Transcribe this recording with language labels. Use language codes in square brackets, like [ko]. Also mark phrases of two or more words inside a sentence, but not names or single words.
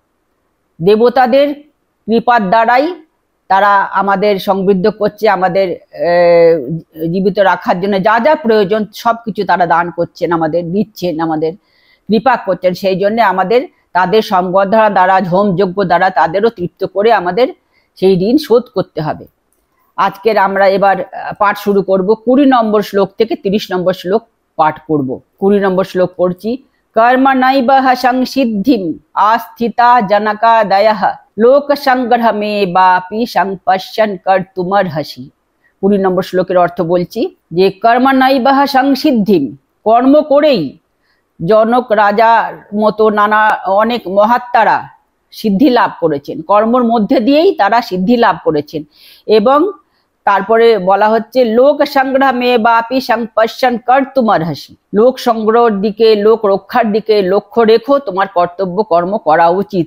[bn] দেবতাদের কৃপার দ্বারাই তারা আমাদের সমৃদ্ধ করছে, আমাদের জীবিত রাখার জন্য যা যা প্রয়োজন সবকিছু তারা দান করছেন, আমাদের দিচ্ছেন, আমাদের কৃপা করছেন। সেই জন্য আমাদের তাদের সম্বর্ধনা দ্বারা, হোম যজ্ঞ দ্বারা তাদেরও তৃপ্ত করে আমাদের সেই ঋণ শোধ করতে হবে। আজকের আমরা এবার পাঠ শুরু করব। 20 নম্বর শ্লোক থেকে 30 নম্বর শ্লোক পাঠ করব। 20 নম্বর শ্লোক পড়ছি। [sa] कर्म नैवह संसिद्धिम आस्थिता जनकादयः लोक संग्रह में बापी संपश्यन कर्तुमर्हसि। [bn] 20 নম্বর শ্লোকের অর্থ বলছি যে [sa] কর্ম নৈবহ সংসিদ্ধিম, [bn] কর্ম করেই জনক রাজার মতো নানা অনেক মহাত্মারা সিদ্ধি লাভ করেছেন, কর্মর মধ্যে দিয়েই তারা সিদ্ধি লাভ করেছেন। এবং তারপরে বলা হচ্ছে [sa] লোক সংগ্রহ মে বাপি সংপশ্যন কর্তুমর্হসি, [bn] লোক সংগ্রহের দিকে, লোক রক্ষার দিকে লক্ষ্য রেখো, তোমার কর্তব্য কর্ম করা উচিত।